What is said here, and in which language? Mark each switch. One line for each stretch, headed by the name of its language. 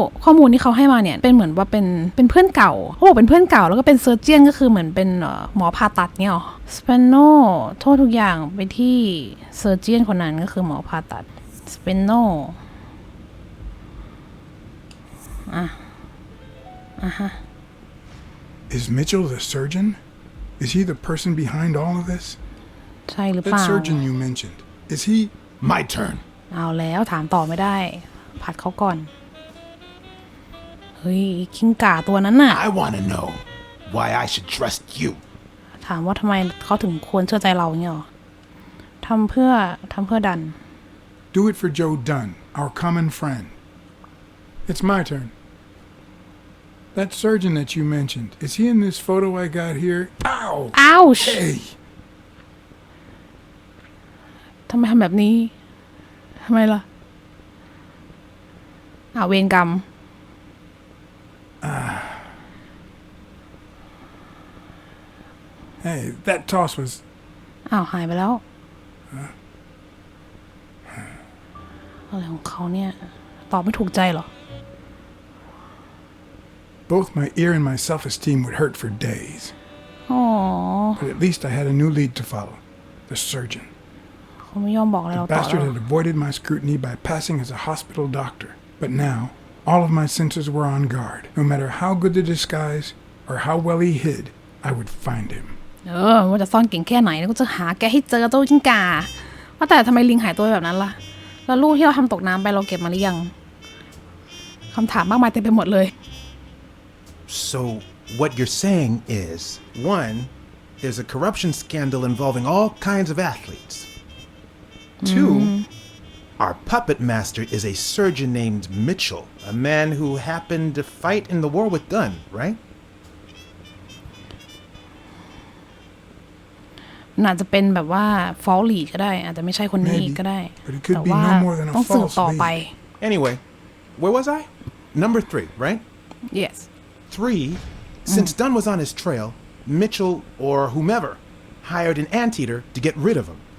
Thai: ข้อมูลที่เขาให้มาเนี่ยเป็นเหมือนว่าเป็นเพื่อนเก่าเขาบอกเป็นเพื่อนเก่าแล้วก็เป็นเซอร์เจียนก็คือเหมือนเป็นหมอผ่าตัดเนี่ยหรอสเปนโนโทษทุกอย่างไปที่เซอร์เจียนคนนั้นก็คือหมอผ่าตัดสเปนโนฮะ
English: Is Mitchell the surgeon? Is he the person behind all of this?
Thai: ใช่หรือเปล่า
English: That surgeon you mentioned. Is he? My turn.
Thai: เอาแล้วถามต่อไม่ได้ผัดเขาก่อนเฮ้ยคิงก่าตัวนั้นน่ะ
English: I want to know why I should trust you.
Thai: ถามว่าทำไมเขาถึงควรเชื่อใจเราเนี่ยหรอทำเพื่อดัน
English: Do it for Joe Dunn, our common friend. It's my turn. That surgeon that you mentioned, is he in this photo I got here? Ow! Ouch! Hey!
Thai: ทำไมทำแบบนี้ทำไมล่ะเวรกรรม
English: Hey, that toss was...
Thai: หายไปแล้วอะไรของเขาเนี่ยตอบไม่ถูกใจหรอ
English: Both my ear and my self-esteem would hurt for days. But at least I had a new lead to follow. The surgeon.
Thai: เขาไม่ยอมบอกอะไรเรา
English: The
Thai: ต่อ
English: bastard had avoided my scrutiny by passing as a hospital doctor. But now, all of my senses were on guard. No matter how good the disguise or how well he hid, I would find him.
Thai: ว่าจะซ่อนเก่งแค่ไหนก็จะหาแกให้เจอเจ้าจิงกาว่าแต่ทำไมลิงหายตัวแบบนั้นล่ะแล้วลูกที่เราทำตกน้ำไปเราเก็บมาหรือยังคำถามมากมายเต็มไปหมดเลย
English: So what you're saying is, one, there's a corruption scandal involving all kinds of athletes. Two, our puppet master is a surgeon named Mitchell, a man who happened to fight in the war with Dunn, right?
Thai: อาจจะเป็นแบบว่าฟอลลีดก็ได้อาจจะไม่ใช่คนนี้ก็ได้แต่ว่าต้องสืบต่อไป
English: Anyway, where was I? Number 3, right? yes 3, since Dunn was on his trail, Mitchell or whomever hired an anteater to get rid of him.